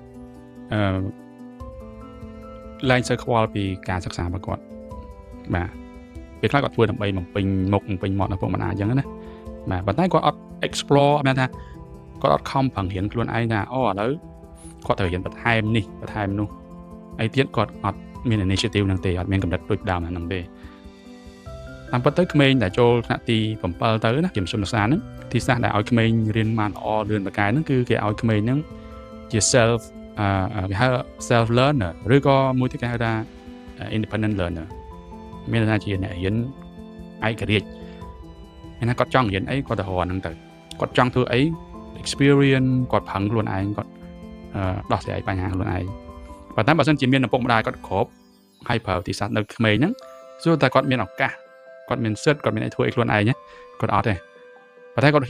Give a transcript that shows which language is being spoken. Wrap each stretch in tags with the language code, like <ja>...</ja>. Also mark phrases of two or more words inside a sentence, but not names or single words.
<km>ឡើងសូវខ្វល់ពីការសិក្សារបស់គាត់បាទពេលខ្លះគាត់ធ្វើដើម្បីបំពេញមុខបំពេញមាត់នៅពុកម្ដាយអញ្ចឹងណាបាទប៉ុន្តែគាត់អត់ explore មានថាគាត់អត់ខំប្រឹងរៀនខ្លួនឯងថាអូឥឡូវគាត់ត្រូវរៀនបន្ថែមនេះបន្ថែមនោះអីទៀតគាត់អត់មាន initiative ហ្នឹងទេអត់មានកម្រិតដូចដើមហ្នឹងទេតាមពិតទៅក្មេងដែលចូលថ្នាក់ទី7ទៅណាជាមធ្យមសិក្សាហ្នឹងទីសាស្ត្រដែលឲ្យក្មេងរៀនបានល្អលឿនបកាយហ្នឹងគឺគេឲ្យក្មេងហ្នឹងជា</km> <en>self learner</en> <km>ឬក៏មួយទៀតគេហៅថា</km> <en>independent learner</en> <km>មានន័យថាជាអ្នករៀនឯករាជ្យមានថាគាត់ចង់រៀនអីគាត់ទៅរកហ្នឹងទៅគាត់ចង់ធ្វើអី experience គាត់ផឹងខ្លួនឯងគាត់ដោះស្រាយបញ្ហាខ្លួនឯងប៉ុន្តែបើ សិនជាមានឪពុកម្ដាយគាត់គ្រប់ហើយប្រើវិធីសាស្ត្រនៅក្មេងហ្នឹងសួរតែគាត់មានឱកាសគាត់មានសិទ្ធគាត់មានអីធ្វើអីខ្លួនឯងគាត់អត់ទេប៉ុន្តែគាត់ហ៊ាន</km>